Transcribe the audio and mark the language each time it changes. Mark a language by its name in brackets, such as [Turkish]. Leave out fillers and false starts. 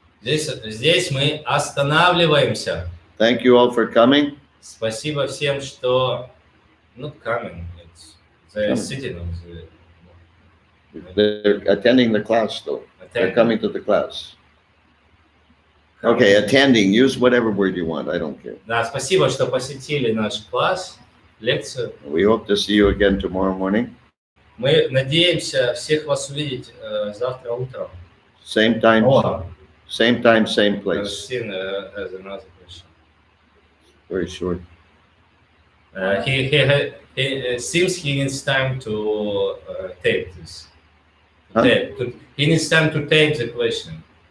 [Russian] Здесь мы останавливаемся. [English] Thank you all for coming. [Russian] Спасибо всем, что [English] not coming, they're sitting on They're attending the class though. They're the coming to the class. Okay, attending. Use whatever word you want. I don't care. [Russian] Да, спасибо, что посетили наш класс, лекцию. [English] We hope to see you again tomorrow morning. [Russian] Мы надеемся всех вас увидеть завтра утром. [English] Same time, same place. Christine has another question. Very short. He seems he needs time to tape this. Huh? He needs time to tape the question.